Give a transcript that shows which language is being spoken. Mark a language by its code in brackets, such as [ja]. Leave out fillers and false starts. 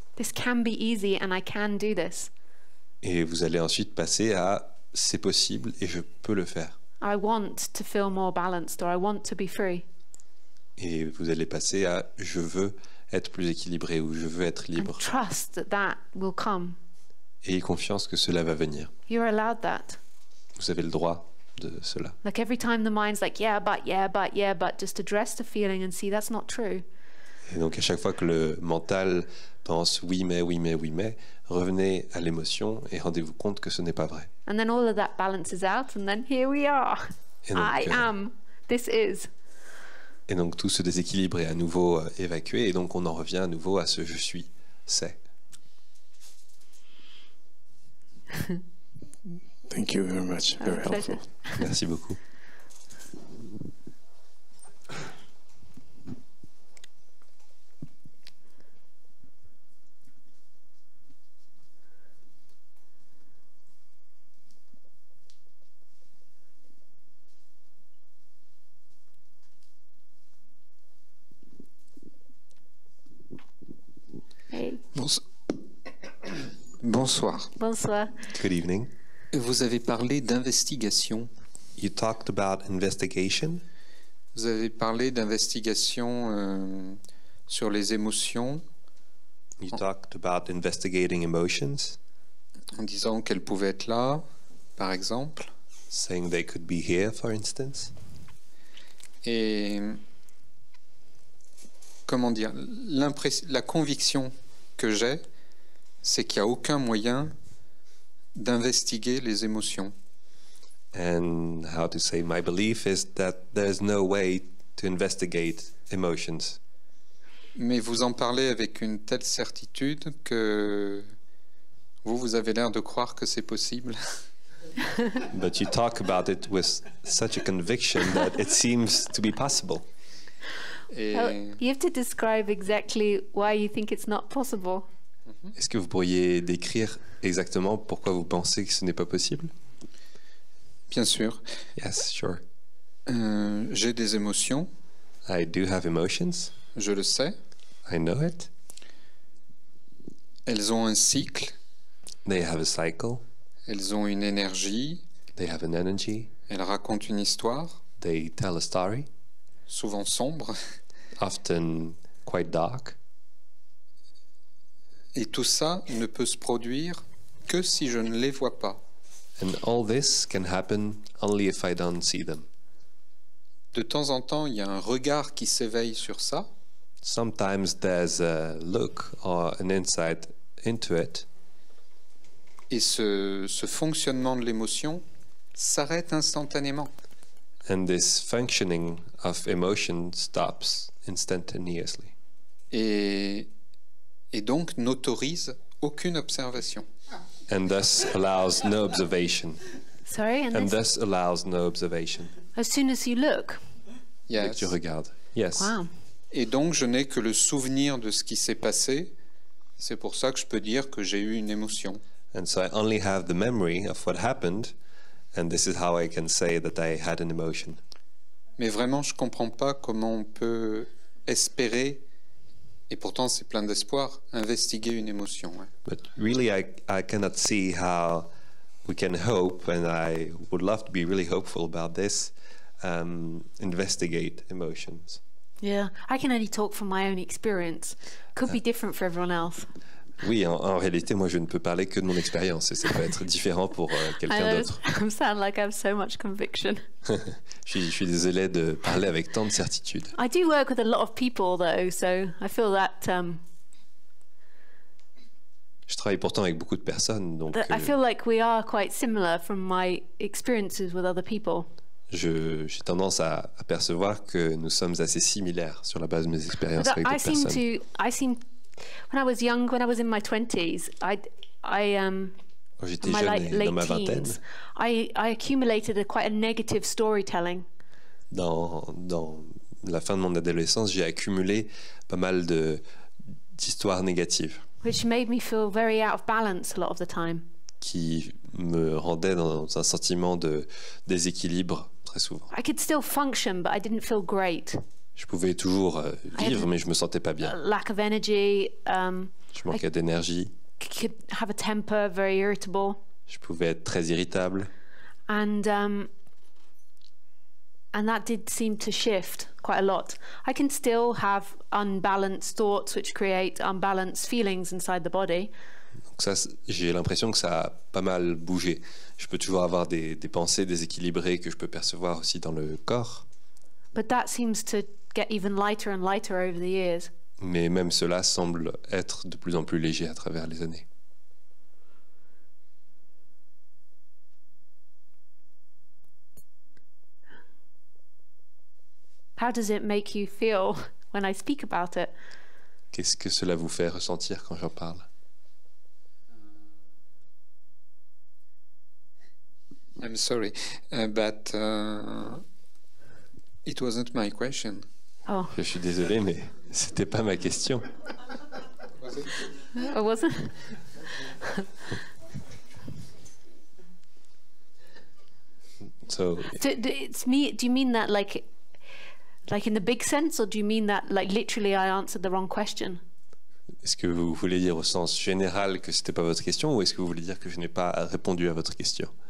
[en] This can be easy and I can do this. [fr] Et vous allez ensuite passer à c'est possible et je peux le faire. [en] I want to feel more balanced, or I want to be free. [fr] Et vous allez passer à je veux être plus équilibré ou je veux être [en] And [fr] libre. [en] trust that will come. [fr] Ayez confiance que cela va venir. [en] You're allowed that. [fr] Vous avez le droit de cela. [en] Like every time the mind's like, yeah, but, just address the feeling and see that's not true. [fr] Et donc à chaque fois que le mental pense oui mais, revenez à l'émotion et rendez-vous compte que ce n'est pas vrai. [en] And then all of that balances out, and then here we are. [fr] Et donc, [en] I am. This is. [fr] Et donc tout ce déséquilibre est à nouveau évacué et donc on en revient à nouveau à ce je suis, c'est. [en] Thank you very much. Very A pleasure. helpful. [fr] Merci beaucoup. [en] Hey. [fr] Bonsoir. Bonsoir. [en] Good evening. [fr] Vous avez parlé d'investigation. [en] You talked about investigation. [fr] Vous avez parlé d'investigation sur les émotions [en] You talked about investigating emotions, [fr] en disant qu'elles pouvaient être là, par exemple. [en] saying they could be here, for instance. [fr] Et comment dire, la conviction que j'ai, c'est qu'il n'y a aucun moyen d'investiguer les émotions. [en] And how to say, my belief is that there's no way to investigate emotions. [fr] Mais vous en parlez avec une telle certitude que vous avez l'air de croire que c'est possible. [en] But you talk about it with such a conviction that it seems to be possible. [fr] Et [en] You have to describe exactly why you think it's not possible. [fr] Est-ce que vous pourriez décrire exactement pourquoi vous pensez que ce n'est pas possible? bien sûr, [en] Yes, sure. [fr] j'ai des émotions, [en] I do have emotions. [fr] je le sais. [en] I know it. [fr] Elles ont un cycle, [en] They have a cycle. [fr] elles ont une énergie, [en] They have an energy. [fr] elles racontent une histoire, [en] They tell a story, [fr] souvent sombre. [en] often quite dark. [fr] Et tout ça ne peut se produire que si je ne les vois pas. [en] And all this can happen only if I don't see them. [fr] De temps en temps, il y a un regard qui s'éveille sur ça, [en] Sometimes there's a look or an insight into it, [fr] et ce fonctionnement de l'émotion s'arrête instantanément. [en] and this functioning of emotion stops instantaneously. [fr] Et donc n'autorise aucune observation. [en] And thus allows no observation. Sorry, And thus allows no observation. as soon as you look. [fr] Dès que [en] Yes. [fr] tu regardes. [en] Yes. Wow. [fr] Et donc je n'ai que le souvenir de ce qui s'est passé. C'est pour ça que je peux dire que j'ai eu une émotion. [en] And so I only have the memory of what happened, and this is how I can say that I had an emotion. [fr] Mais vraiment, je ne comprends pas comment on peut espérer, et pourtant c'est plein d'espoir, investiguer une émotion. Ouais. [en] But really, I cannot see how we can hope, and I would love to be really hopeful about this, investigate emotions. Yeah, I can only talk from my own experience. Could be different for everyone else. [fr] Oui, en réalité, moi, je ne peux parler que de mon expérience, et ça peut être différent pour quelqu'un d'autre. [en] I sound like I have so much conviction. [fr] Je suis désolé de parler avec tant de certitude. [en] I do work with a lot of people though, so I feel that [fr] Je travaille pourtant avec beaucoup de personnes, donc [en] I feel like we are quite similar from my experiences with other people. [fr] j'ai tendance à percevoir que nous sommes assez similaires sur la base de mes expériences [en] But [fr] avec d'autres personnes. [en] When I was young, when I was in my 20s, [fr] Quand j'étais [en] my [fr] jeune et [en] late [fr] dans ma vingtaine, [en] teens, I accumulated quite a negative storytelling. [fr] dans la fin de mon adolescence, j'ai accumulé pas mal d'histoires négatives [en] Which made me feel very out of balance a lot of the time. [fr] qui me rendaient dans un sentiment de déséquilibre très souvent. [en] I could still function, but I didn't feel great. [fr] Je pouvais toujours vivre, mais je me sentais pas bien. [en] Lack of energy, [fr] Je manquais d'énergie, [en] could have a temper, very irritable, [fr] je pouvais être très irritable. [en] and that did seem to shift quite a lot. I can still have unbalanced thoughts which create unbalanced feelings inside the body. [fr] Donc ça, j'ai l'impression que ça a pas mal bougé. Je peux toujours avoir des pensées déséquilibrées que je peux percevoir aussi dans le corps, [en] But that seems to get even lighter and lighter over the years. [fr] mais même cela semble être de plus en plus léger à travers les années. [en] How does it make you feel when I speak about it? [fr] Qu'est-ce que cela vous fait ressentir quand j'en parle? [en] I'm sorry, but it wasn't my question. Oh, [fr] Je suis désolé, mais c'était pas ma question. [en] it wasn't? So, It's me. Do you mean that like in the big sense, or do you mean that like literally I answered the wrong question? [fr] est-ce que vous voulez dire au sens général que c'était pas votre question, ou est-ce que vous voulez dire que je n'ai pas répondu à votre question?